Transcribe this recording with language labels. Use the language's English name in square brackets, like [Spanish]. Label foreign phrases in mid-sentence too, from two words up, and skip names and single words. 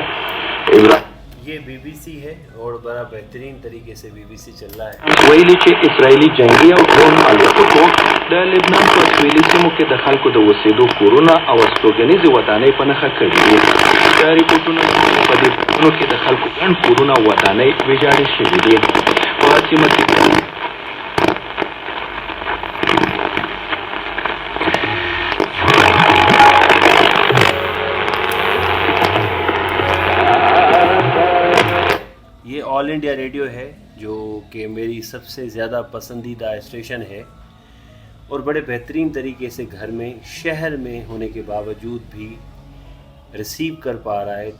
[Urdu] یہ BBC ہے اور بڑا بہترین طریقے سے BBC چل رہا ہے. [Pashto] ویلي چې اسرائیلي جنگي او ډرون الوتکو د لبنان په سویلي سیمو کې د خلکو د اوسېدو کورونه او استوګنیزې ودانۍ په نښه کړي دي. دا ریپورټونه په دې ځایونو کې د خلکو ګڼ کورونه او ودانۍ ویجاړې شوي دي. په سیمه کې [Urdu] آل انڈیا ریڈیو ہے جو کہ میری سب سے زیادہ پسندیدہ اسٹیشن ہے اور بڑے بہترین طریقے سے گھر میں شہر میں ہونے کے باوجود بھی ریسیو کر پا رہا ہے.